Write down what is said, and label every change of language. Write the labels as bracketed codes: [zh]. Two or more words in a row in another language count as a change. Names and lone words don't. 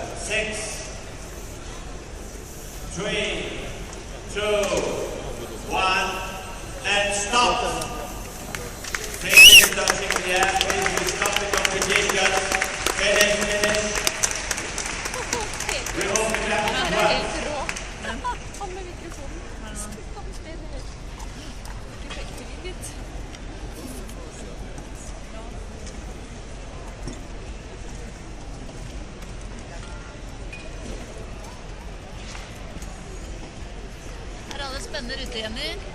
[en] 6, 3, 2, 1, and stop. Finish touching the air, please. We stop the competition. Finish. Remove the cap as well. [no] Han med mikrofonen. Han spiller effektivt litt. Her er alle spennende ute, Jenny.